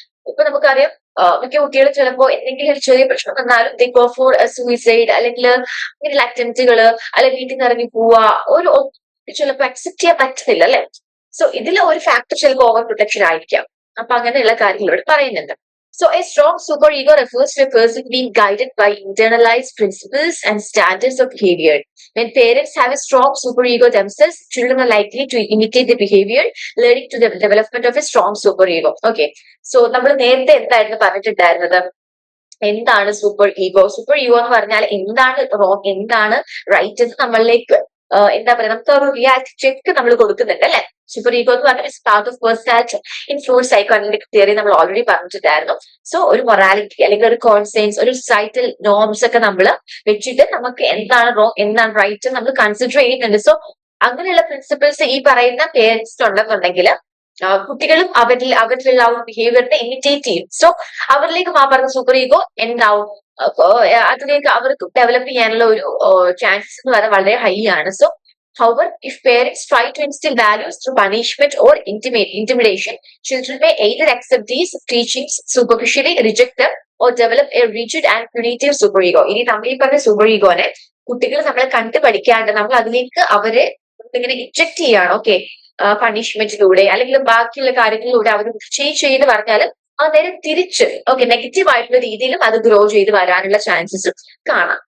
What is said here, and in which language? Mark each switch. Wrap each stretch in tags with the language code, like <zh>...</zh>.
<ml>ഇപ്പൊ നമുക്കറിയാം മിക്ക കുട്ടികളും ചിലപ്പോ എന്തെങ്കിലും ഒരു ചെറിയ പ്രശ്നം വന്നാലും</ml> <en>they go for suicide</en> <ml>അല്ലെങ്കിൽ ഇങ്ങനെയുള്ള അറ്റംപ്റ്റുകള്, അല്ലെങ്കിൽ വീട്ടിൽ നിന്ന് ഇറങ്ങി പോവാ, ഒരു ചിലപ്പോ അക്സെപ്റ്റ് ചെയ്യാൻ പറ്റുന്നില്ല, അല്ലെ. സോ ഇതിൽ ഒരു ഫാക്ടർ ചിലപ്പോൾ ഓവർ പ്രൊട്ടക്ഷൻ ആയിരിക്കാം. അപ്പൊ അങ്ങനെയുള്ള കാര്യങ്ങൾ ഇവിടെ പറയുന്നുണ്ട്.</ml> <en>So a strong super ego refers to a person being guided by internalized principles and standards of behavior. When parents have a strong super ego themselves, children are likely to imitate the behavior, leading to the development of a strong super ego. Okay.</en> <ml>So നമ്മൾ നേരത്തെ എന്തായിരുന്നു പറഞ്ഞിട്ടുണ്ടായിരുന്നത്, എന്താണ് super ego? Super ego എന്ന് പറഞ്ഞാൽ എന്താണ് wrong, എന്താണ് right എന്ന് നമ്മളിലേക്ക് എന്താ പറയാ നമുക്ക് ഒരു റിയാലിറ്റി ചെക്ക് നമ്മൾ കൊടുക്കുന്നുണ്ട്, അല്ലെ.</ml> <en>super ego എന്ന് പറഞ്ഞാൽ it's part of personality in Freud psycho analytic theory</en> <ml>നമ്മൾ ഓൾറെഡി പറഞ്ഞിട്ടുണ്ടായിരുന്നു. സോ ഒരു മൊറാലിറ്റി അല്ലെങ്കിൽ ഒരു കോൺസെൻസ്, ഒരു സൊസൈറ്റൽ നോംസ് ഒക്കെ നമ്മൾ വെച്ചിട്ട് നമുക്ക് എന്താണ് റോങ് എന്താണ് റൈറ്റ് നമ്മൾ കൺസിഡർ ചെയ്യുന്നുണ്ട്. സോ അങ്ങനെയുള്ള പ്രിൻസിപ്പിൾസ് ഈ പറയുന്ന പേരൻസ് ഉണ്ടെന്നുണ്ടെങ്കിൽ കുട്ടികളും അവരിലുള്ള ആ ഒരു ബിഹേവിയറിനെ ഇമിറ്റേറ്റ് ചെയ്യും. സോ അവരിലേക്ക് ആ പറഞ്ഞ സൂപ്പർ ഈഗോ എന്താവും, അതിലേക്ക് അവർക്ക് ഡെവലപ്പ് ചെയ്യാനുള്ള ഒരു ചാൻസസ് എന്ന് പറയുന്നത് വളരെ ഹൈ ആണ്.</ml> <en>So however, if parents try to instill values through punishment or intimidation, children may either accept these teachings superficially, reject them, or develop a rigid and punitive super ego.</en> <ml>ഇനി നമ്മൾ ഈ പറഞ്ഞ super ഈഗോനെ കുട്ടികൾ നമ്മളെ കണ്ടു പഠിക്കാണ്ട് നമ്മൾ അതിലേക്ക് അവരെ ഇങ്ങനെ ഇൻജക്ട് ചെയ്യാണ്. ഓക്കെ, പണിഷ്മെന്റിലൂടെ അല്ലെങ്കിൽ ബാക്കിയുള്ള കാര്യങ്ങളിലൂടെ അവർ ചേഞ്ച് ചെയ്ത് പറഞ്ഞാൽ അത് നേരെ തിരിച്ച് നെഗറ്റീവ് ആയിട്ടുള്ള രീതിയിലും അത് ഗ്രോ ചെയ്ത് വരാനുള്ള ചാൻസസ് കാണാം.</ml>